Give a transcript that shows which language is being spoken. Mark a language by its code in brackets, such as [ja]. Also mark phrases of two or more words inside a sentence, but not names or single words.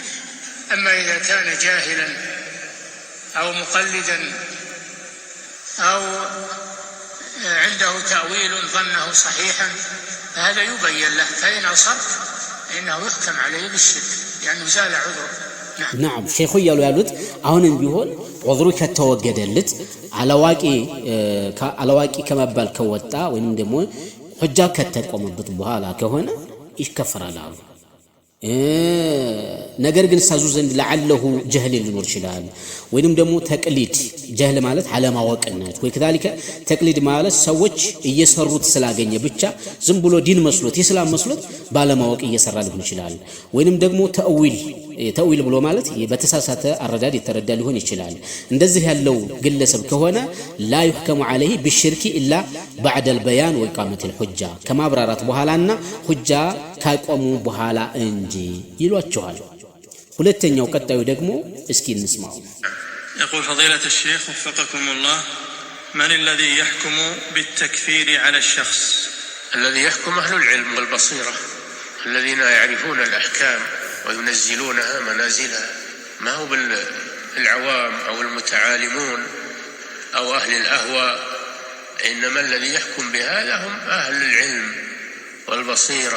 [ar] أما إذا كان جاهلا أو مقلدا أو عنده تأويل ظنه صحيحا فهذا يبين له، فإن أصر فإنه يحكم عليه بالشرك لأنه زال عذره. [am] نعم ሼኹ እያሉ ያሉት አሁንም ቢሆን ዑዝሩ ከተወገደለት አላዋቂ ከመባል ከወጣ ወይንም ደግሞ ሁጃ ከተቆመበት በኋላ ከሆነ ይከፈራል አሉ። ነገር ግን ሳዙ ዘንድ ለዓለሁ ጀህል ሊኖር ይችላል። ወይንም ደግሞ ተቅሊድ ጀህል ማለት አለማወቅነት ወይ ከዛሊከ ተቅሊድ ማለት ሰዎች እየሰሩት ስላገኘ ብቻ ዝም ብሎ ዲን መስሎት ኢስላም መስሎት ባለማወቅ እየሰራ ሊሆን ይችላል። ወይንም ደግሞ ተእዊል ተዊል ብሎ ማለት በተሳሳተ አረዳድ የተረዳ ሊሆን ይችላል። እንደዚህ ያለው ግለሰብ ከሆነ [ar] لا يحكم عليه بالشرك إلا بعد البيان وإقامة الحجة [am] ከማብራራት በኋላና ሁጃ ካቆሙ በኋላ እንጂ ይሏቸዋል። ሁለተኛው ቀጣዩ ደግሞ እስኪ እንስማው። [ar] يقول فضيلة الشيخ وفقكم الله من الذي يحكم بالتكفير على الشخص؟ الذي يحكم أهل العلم والبصيرة الذين يعرفون الأحكام وينزلونها منازلها، ما هو بالعوام أو المتعالمون أو أهل الأهواء، إنما الذي يحكم بهذا هم أهل العلم والبصيرة.